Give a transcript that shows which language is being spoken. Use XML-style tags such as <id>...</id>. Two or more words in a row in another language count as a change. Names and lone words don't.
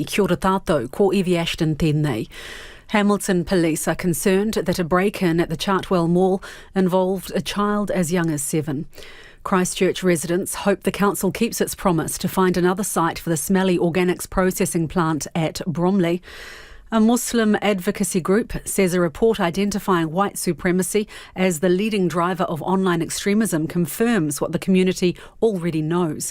<mi>Kia ora tātou, ko Evie Ashton tēnei.</mi> <en>Hamilton police are concerned that a break-in at the Chartwell Mall involved a child as young as 7. Christchurch residents hope the council keeps its promise to find another site for the smelly organics processing plant at Bromley. A Muslim advocacy group says a report identifying white supremacy as the leading driver of online extremism confirms what the community already knows.</en>